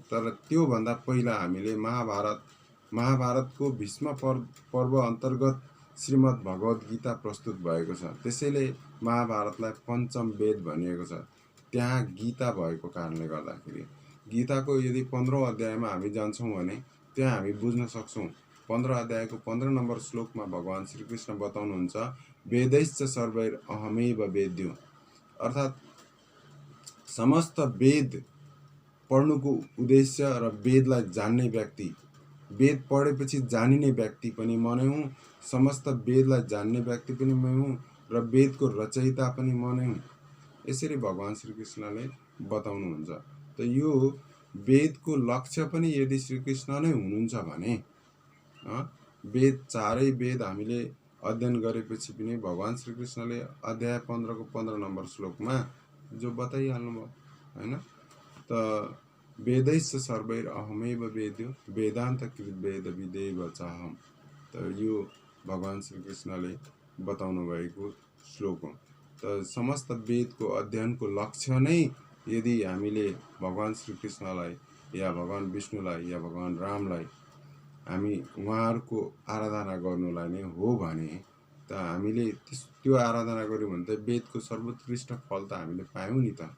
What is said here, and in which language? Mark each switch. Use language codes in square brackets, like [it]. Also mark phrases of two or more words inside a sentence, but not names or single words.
[ne] तर त्योभन्दा पहिला हामीले महाभारतको भीष्म पर्व अन्तर्गत श्रीमद् भगवत गीता प्रस्तुत भएको छ। त्यसैले महाभारतलाई पञ्चम वेद भनिएको छ। त्यहाँ गीता भएको कारणले गर्दाखेरि गीताको यदि 15औं अध्यायमा हामी जान्छौँ भने त्यहाँ हामी बुझ्न सक्छौँ। 15 अध्यायको 15 नम्बर श्लोकमा भगवान श्रीकृष्ण बताउनुहुन्छ, [sa] वेदैश्च सर्वैर अहमेव वेद्यो, [ne] अर्थात् समस्त वेद पढ्नुको उद्देश्य र वेदलाई जान्ने व्यक्ति, वेद पढेपछि जानिने व्यक्ति पनि म नै हुँ, समस्त वेदलाई जान्ने व्यक्ति पनि म हुँ, र वेदको रचयिता पनि म नै हुँ। यसरी भगवान श्रीकृष्णले बताउनुहुन्छ। त यो वेदको लक्ष्य पनि यदि श्रीकृष्ण नै हुनुहुन्छ भने वेद, चारै वेद हामीले अध्ययन गरेपछि पनि भगवान श्रीकृष्णले अध्याय 15 को 15 नम्बर श्लोकमा जो बताइहाल्नुभयो हैन। [sa] त वेदैश्च सर्वैर अहमेव वेद्यो वेदान्त कृत वेद विदेव चाहम। [ne] त यो भगवान श्रीकृष्णले बताउनु भएको श्लोक हो। त समस्त वेदको अध्ययनको लक्ष्य नै यदि हामीले भगवान श्रीकृष्णलाई या भगवान विष्णुलाई या भगवान रामलाई हामी उहाँहरूको आराधना गर्नुलाई नै हो भने त हामीले त्यो आराधना गर्यौँ भने त वेदको सर्वोत्कृष्ट फल त हामीले पायौँ नि त।